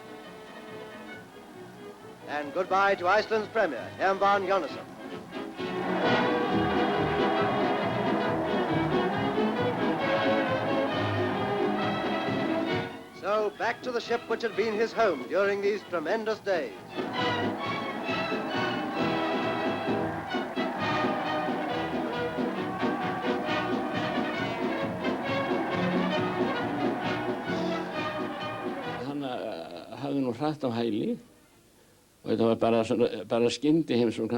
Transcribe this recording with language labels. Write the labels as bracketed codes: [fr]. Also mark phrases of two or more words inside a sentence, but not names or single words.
[en] And goodbye to Iceland's Premier, Hermann Jónasson. So back to the ship which had been his home during these tremendous days. [is] Hann hafði nú hratt á hæli og þetta var bara skyndi heimsókn.